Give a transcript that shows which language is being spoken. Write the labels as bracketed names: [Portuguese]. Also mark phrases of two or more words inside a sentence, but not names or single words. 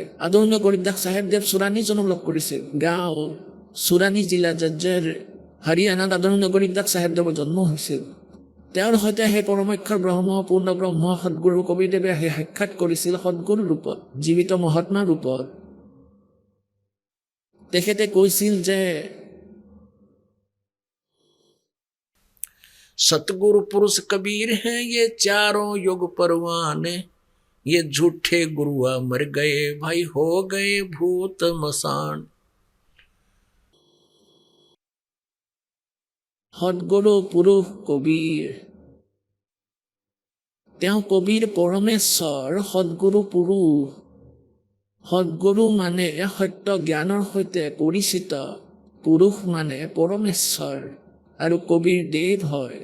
[Assamese] আদৰণীয় গৰীবদাস চাহেবদেৱ চুৰাণীজনক লগ কৰিছিল। গাঁও চুৰাণী জিলা জজ্জৰ হাৰিয়ানাত আদৰণীয় গৰীবদাস চাহেবদেৱৰ জন্ম হৈছিল। তেওঁৰ সৈতে সেই পৰমক্ষৰ ব্ৰহ্ম, পূৰ্ণ ব্ৰহ্ম সদগুৰু কবিৰদেৱে আহি সাক্ষাৎ কৰিছিল সদগুৰু ৰূপত, জীৱিত মহাত্মা ৰূপত। তেখেতে কৈছিল যে [Hindi] सतगुरु पुरुष कबीर हैं ये चारों युग परवाने, ये झूठे गुरुआ मर गए भाई हो गए भूत मसान। [Assamese] সদগুৰু পুৰুষ কবিৰ, তেওঁ কবিৰ পৰমেশ্বৰ, সদগুৰু পুৰুষ। সদগুৰু মানে সত্য জ্ঞানৰ সৈতে পৰিচিত, পুৰুষ মানে পৰমেশ্বৰ আৰু কবিৰ দেৱ হয়।